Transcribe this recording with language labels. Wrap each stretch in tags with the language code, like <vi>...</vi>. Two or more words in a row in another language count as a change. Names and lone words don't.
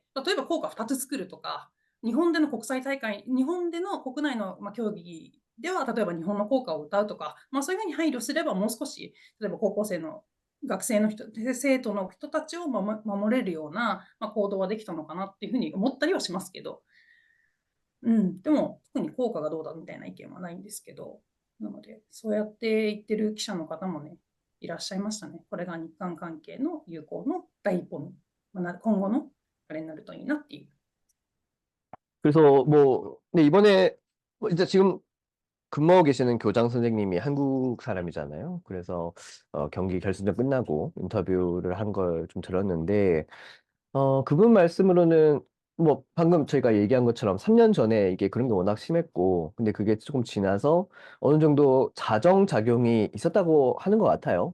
<ja>例えば校歌2つ作るとか、日本での国際大会、日本での国内の、競技では、例えば日本の校歌を歌うとか、そういうふうに配慮すれば、もう少し、例えば高校生の学生の人、生徒の人たちを守れるような、行動はできたのかなっていうふうに思ったりはしますけど、でも、特に効果がどうだみたいな意見はないんですけど、なので、そうやって言ってる記者の方もね、いらっしゃいましたね。これが日韓関係の友好の第一歩に、今後のあれになるといいなっていう。</ja> <ko>그래서 뭐, 근데 이번에, 이제 지금 근무하고 계시는 교장 선생님이 한국 사람이잖아요. 그래서 경기 결승전 끝나고 인터뷰를 한 걸 좀 들었는데, 그분 말씀으로는 뭐 방금 저희가 얘기한 것처럼 3년 전에 이게 그런 게 워낙 심했고, 근데 그게 조금 지나서 어느 정도 자정작용이 있었다고 하는 것 같아요.</ko>